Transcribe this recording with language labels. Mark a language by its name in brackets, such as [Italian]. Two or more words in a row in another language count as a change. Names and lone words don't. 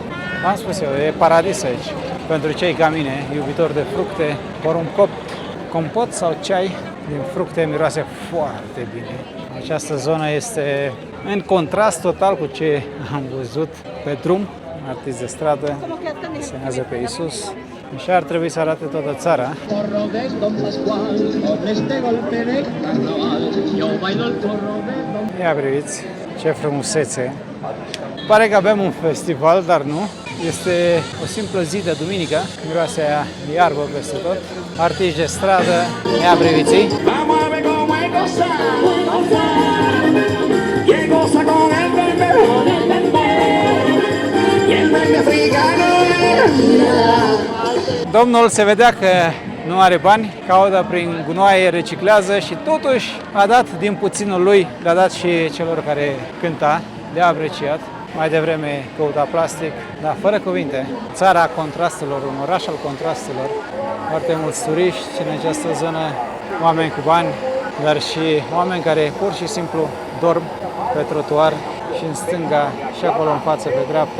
[Romanian] Am spus eu, e paradis aici. Pentru cei ca mine, iubitori de fructe, porumbcopt, compot sau ceai din fructe miroase foarte bine. Această zonă este în contrast total cu ce am văzut pe drum. artist de stradă, semnează pe Iisus. Și ar trebui să arate toată țara. [Spanish] Corro de Don Pascual, con este golpe de carnaval, yo bailo el corro de Don. [Romanian] Ia priviți ce frumusețe! Pare că avem un festival, dar nu. Este o simplă zi de duminică, miroase aia iarbă peste tot. Artiști de stradă, ia priviți! [Spanish] Vamos a ver cómo es gozar, y él goza con el bebé, y el bebé africano. [Romanian] Domnul se vedea că nu are bani, caută prin gunoaie, reciclează și totuși a dat din puținul lui, le-a dat și celor care cânta, le-a apreciat. Mai devreme căuta plastic, dar fără cuvinte. Țara contrastelor, un oraș al contrastelor, foarte mulți turiști în această zonă, oameni cu bani, dar și oameni care pur și simplu dorm pe trotuar și în stânga și acolo în față pe dreapta.